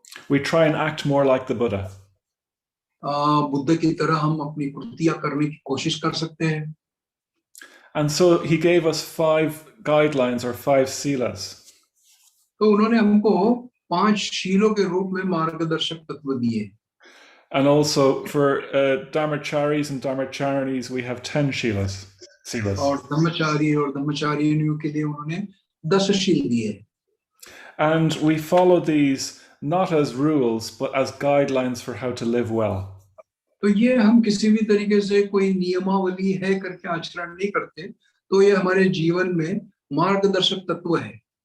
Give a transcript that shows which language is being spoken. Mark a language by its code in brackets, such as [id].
[en] We try and act more like the Buddha. [hi] Buddha की तरह हम अपनी कृतियां करने की कोशिश कर सकते हैं. [en] And so he gave us 5 guidelines or 5 silas. [hi] तो उन्होंने हमको 5 शीलों के रूप में मार्गदर्शक तत्व दिए. [en] And also for Dharmacharis and Dharmacharinis, we have 10 silas. [hi] और धम्मचारी और धम्मचारिणियों के लिए उन्होंने 10 शील दिए. [en] And we follow these not as rules, but as guidelines for how to live well. [hi] तो ये हम किसी भी तरीके से कोई नियमावली है करके आचरण नहीं करते, तो ये हमारे जीवन में मार्गदर्शक तत्व है.